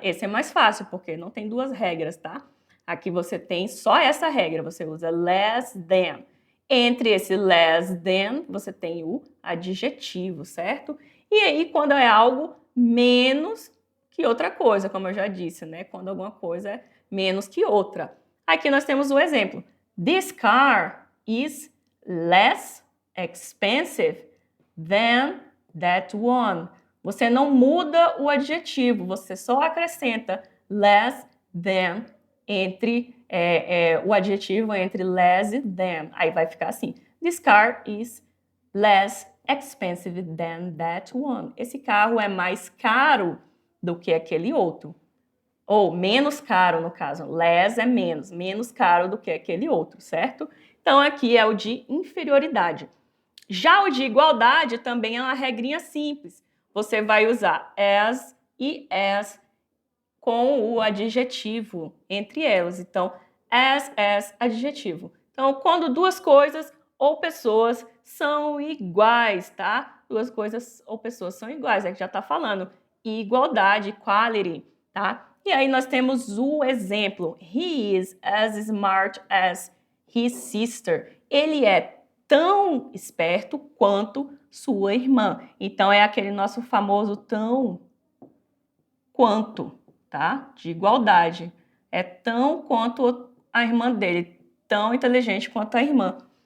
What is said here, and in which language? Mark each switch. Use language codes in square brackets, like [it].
[pt] Esse é mais fácil, porque não tem duas regras, tá? Aqui você tem só essa regra, você usa less than. Entre esse less than, você tem o adjetivo, certo? E aí, quando é algo menos que outra coisa, como eu já disse, né? Quando alguma coisa é menos que outra. Aqui nós temos o exemplo. [en] This car is less expensive than that one. [pt] Você não muda o adjetivo, você só acrescenta less than entre o adjetivo entre less e than. Aí vai ficar assim: [en] this car is less expensive than that one. [pt] Esse carro é mais caro do que aquele outro. Ou menos caro, no caso. Less é menos, menos caro do que aquele outro, certo? Então aqui é o de inferioridade. Já o de igualdade também é uma regrinha simples. Você vai usar as e as com o adjetivo entre elas. Então, as, adjetivo. Então, quando duas coisas ou pessoas são iguais, tá? Duas coisas ou pessoas são iguais, é que já tá falando. Igualdade, equality, tá? E aí nós temos o exemplo. [en] He is as smart as his sister. [pt] Ele é tão esperto quanto sua irmã. Então, é aquele nosso famoso tão quanto, tá? De igualdade. É tão quanto a irmã dele, tão inteligente quanto a irmã.